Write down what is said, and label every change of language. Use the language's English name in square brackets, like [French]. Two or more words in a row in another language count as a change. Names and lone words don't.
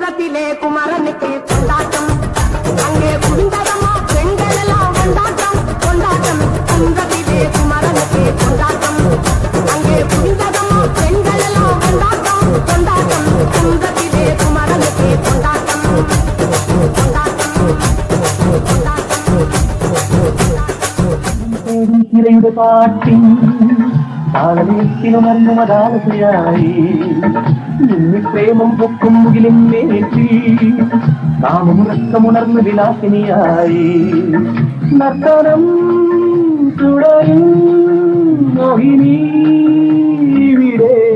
[Tamil] குந்தத்திலே குமரனுக்கு கொண்டாட்டம் அங்கே குந்தரமா பெண்கள் எல்லாம் கொண்டாட்டம் கொண்டாட்டம் குந்தத்திலே குமரனுக்கு கொண்டாட்டம் அங்கே குந்தரமா பெண்கள் எல்லாம் கொண்டாட்டம் கொண்டாட்டம் குந்தத்திலே குமரனுக்கு கொண்டாட்டம் கொண்டாட்டம் [Malayalam] ഇരയുടെ പാട്ടിൻ താളമേറ്റിനുമർന്നു മതാലസയായി ഇന്നി പ്രേമം പൊക്കും മുകിലും മേറ്റി കാമമുറക്കമുണർന്ന് വിലാസിനിയായി നർത്തനം തുടരും മോഹിനി ഇവിടെ